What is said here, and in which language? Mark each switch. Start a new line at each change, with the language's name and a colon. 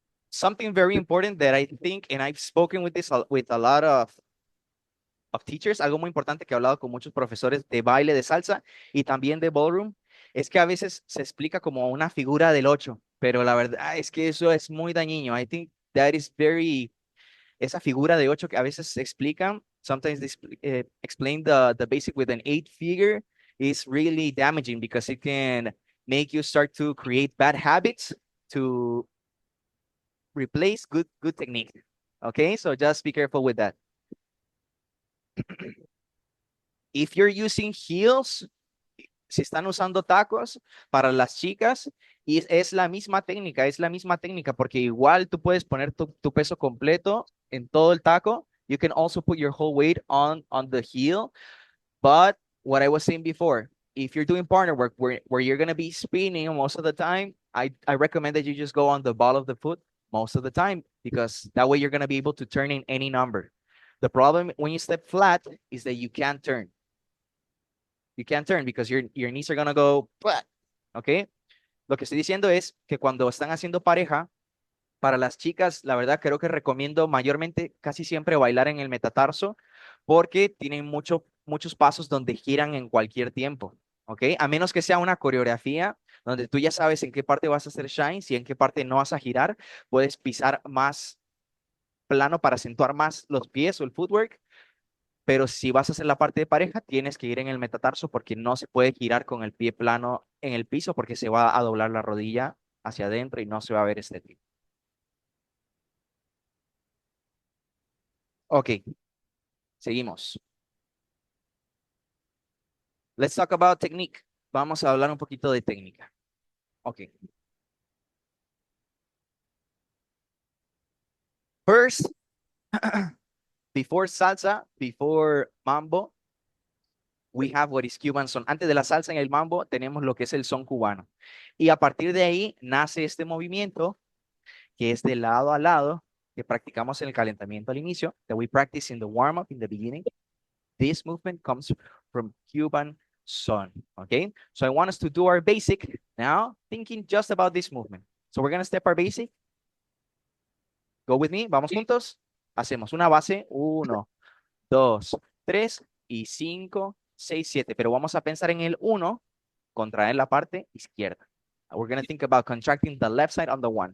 English: Something very important that I think, and I've spoken with this with a lot of teachers,
Spanish: algo muy importante que he hablado con muchos profesores de baile, de salsa y también de ballroom, es que a veces se explica como una figura del 8, pero la verdad es que eso es muy dañino.
English: I think that is very,
Spanish: esa figura de 8 que a veces se explican,
English: sometimes they explain the basic with an 8 figure is really damaging because it can make you start to create bad habits to replace good technique. Okay, so just be careful with that. If you're using heels,
Spanish: si están usando tacos para las chicas, y es la misma técnica, porque igual tú puedes poner tu peso completo en todo el taco.
English: You can also put your whole weight on the heel. But what I was saying before, if you're doing partner work where you're going to be spinning most of the time, I recommend that you just go on the ball of the foot most of the time, because that way you're going to be able to turn in any number. The problem when you step flat is that you can't turn. You can't turn because your knees are going to go flat.
Spanish: ¿Ok? Lo que estoy diciendo es que cuando están haciendo pareja, para las chicas, la verdad creo que recomiendo mayormente casi siempre bailar en el metatarso porque tienen muchos pasos donde giran en cualquier tiempo, ¿ok? A menos que sea una coreografía donde tú ya sabes en qué parte vas a hacer shines y en qué parte no vas a girar, puedes pisar más plano para acentuar más los pies o el footwork, pero si vas a hacer la parte de pareja, tienes que ir en el metatarso porque no se puede girar con el pie plano en el piso porque se va a doblar la rodilla hacia adentro y no se va a ver estético. Ok, seguimos.
English: Let's talk about technique.
Spanish: Vamos a hablar un poquito de técnica. Ok.
English: First, before salsa, before mambo, we have what is Cuban son.
Spanish: Antes de la salsa en el mambo, tenemos lo que es el son cubano. Y a partir de ahí nace este movimiento que es de lado a lado, que practicamos en el calentamiento al inicio,
English: that we practice in the warm-up in the beginning. This movement comes from Cuban son, okay? So I want us to do our basic now, thinking just about this movement. So we're going to step our basic. Go with me,
Spanish: vamos juntos. Hacemos una base, 1, 2, 3 y 5, 6, 7. Pero vamos a pensar en el 1, contraer la parte izquierda.
English: We're going to think about contracting the left side on the 1.